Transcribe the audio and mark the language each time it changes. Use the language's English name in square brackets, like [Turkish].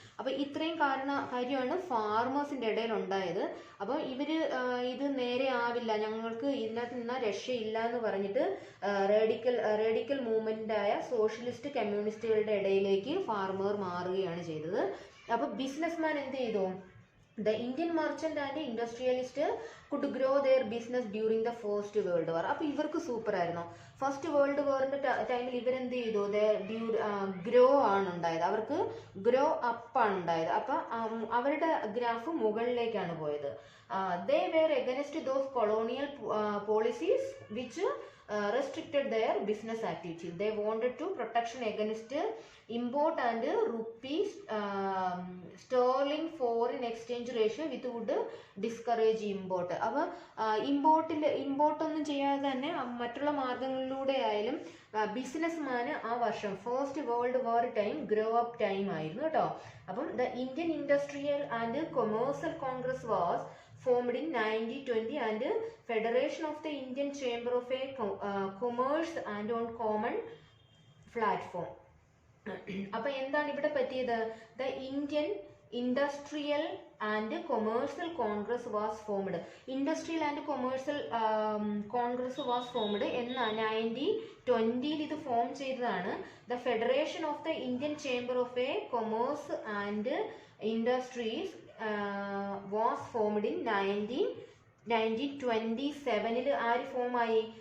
[Malayalam] അപ്പോൾ ഇത്രയും കാര്യമാണ് ഫാർമേഴ്സിന്റെ ഇടയിൽ ഉണ്ടായത്. അപ്പോൾ ഇവര് ഇത് നേരെ ആവില്ല, ഞങ്ങൾക്ക് ഇതിനകത്ത് നിന്നാൽ രക്ഷയില്ല എന്ന് പറഞ്ഞിട്ട് റേഡിക്കൽ മൂവ്മെന്റായ സോഷ്യലിസ്റ്റ് കമ്മ്യൂണിസ്റ്റുകളുടെ ഇടയിലേക്ക് ഫാർമർ മാറുകയാണ് ചെയ്തത്. അപ്പോൾ ബിസിനസ്മാൻ എന്ത് ചെയ്തു? [English] The Indian merchant and industrialist could grow their business during the First World War. [Malayalam] അപ്പോൾ ഇവർക്ക് സൂപ്പർ ആയിരുന്നു. ഫസ്റ്റ് വേൾഡ് വാറിന്റെ ടൈമിൽ ഇവരെന്ത് ചെയ്തു, ഗ്രോ ആണ് ഉണ്ടായത്, അവർക്ക് ഗ്രോ അപ്പ് ആണ് ഉണ്ടായത്. അപ്പൊ അവരുടെ ഗ്രാഫ് മുകളിലേക്കാണ് പോയത്. [English] They were against those colonial policies which restricted their business activities. They wanted to protection against import and rupees sterling foreign exchange ratio which would discourage import. [Malayalam] അപ്പോൾ ഇമ്പോർട്ടൊന്നും ചെയ്യാതെ തന്നെ മറ്റുള്ള മാർഗങ്ങളിലൂടെ ആയാലും ബിസിനസ്മാന് ആ വർഷം first world war time grow up time ആയിരുന്നു കേട്ടോ. അപ്പം [English] The Indian Industrial and Commercial Congress was formed in 1920 and Federation of the Indian Chamber of Commerce and on common platform. [Malayalam] അപ്പോൾ എന്താണ് ഇവിടെ പറ്റിയത്? [English] The Indian Industrial and Commercial Congress was formed. Industrial and Commercial Congress was formed [Malayalam] എന്ന 1920 ഇത് form ചെയ്തതാണ്. [English] The Federation of the Indian Chamber of Commerce and Industries was formed in 1927. [Malayalam] ആര് ഫോമായി?